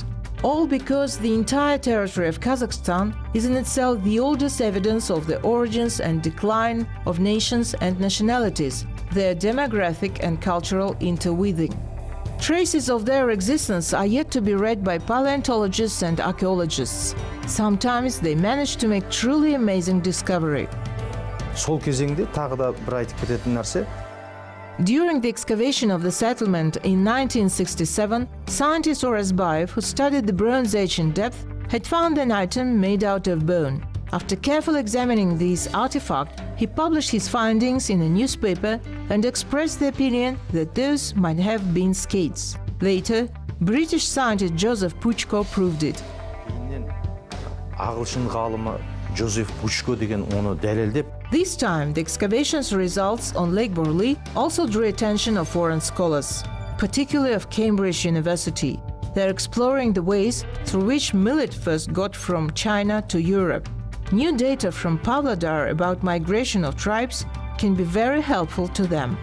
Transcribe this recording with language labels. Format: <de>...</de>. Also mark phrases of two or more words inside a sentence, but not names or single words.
<en>All because the entire territory of Kazakhstan is in itself the oldest evidence of the origins and decline of nations and nationalities, their demographic and cultural interweaving. Traces of their existence are yet to be read by paleontologists and archaeologists. Sometimes they manage to make truly amazing discovery.</en> <kk>Сол кезеңде тағы да бір айтып кететін нәрсе.</kk> <en>During the excavation of the settlement in 1967, scientist Orazbayev, who studied the Bronze Age in depth, had found an item made out of bone. After carefully examining this artifact, he published his findings in a newspaper and expressed the opinion that those might have been skates. Later, British scientist Joseph Puchko proved it.</en> <kk>Ағылшын ғалымы Joseph Puchko деген оны дәлелдеп.</kk> <en>This time, the excavation's results on Lake Joly also drew attention of foreign scholars, particularly of Cambridge University. They're exploring the ways through which millet first got from China to Europe. New data from Pavlodar about migration of tribes can be very helpful to them.</en>